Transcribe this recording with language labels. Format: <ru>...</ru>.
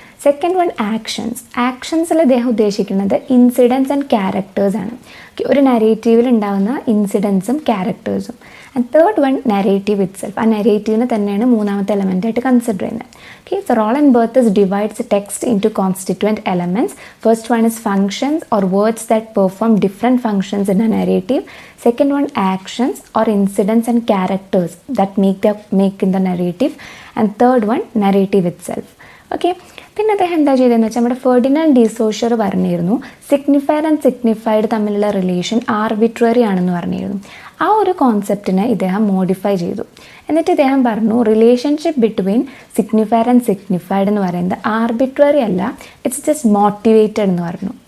<ml>Second one ആക്ഷൻസിൽ ഇദ്ദേഹം ഉദ്ദേശിക്കുന്നത് incidents and characters ആണ്. ഒരു നരേറ്റീവിൽ ഉണ്ടാകുന്ന ഇൻസിഡൻസും ക്യാരക്ടേഴ്സും.</ml> <en>And third one narrative itself.</en> <ml>ആ നരേറ്റീവിനെ തന്നെയാണ് മൂന്നാമത്തെ എലമെൻ്റായിട്ട് കൺസിഡർ ചെയ്യുന്നത്.</ml> <en>Okay, so Roland Barthes divides the text into constituent elements. First one is functions or words that perform different functions in a narrative. Second one actions or incidents and characters that make in the narrative. And third one narrative itself.</en> <ml>Okay, പിന്നെ അദ്ദേഹം എന്താ ചെയ്തതെന്ന് വെച്ചാൽ നമ്മുടെ Ferdinand ഡിസോഷ്യർ പറഞ്ഞിരുന്നു signifier and signified തമ്മിലുള്ള relation arbitrary ആണെന്ന് പറഞ്ഞിരുന്നു. ആ ഒരു കോൺസെപ്റ്റിനെ ഇദ്ദേഹം മോഡിഫൈ ചെയ്തു. എന്നിട്ട് ഇദ്ദേഹം പറഞ്ഞു</ml> <en>relationship between signifier and signified</en> <ml>എന്ന് പറയുന്നത് ആർബിട്രറി അല്ല,</ml> <en>it's just motivated</en> <ml>എന്ന് പറഞ്ഞു.</ml>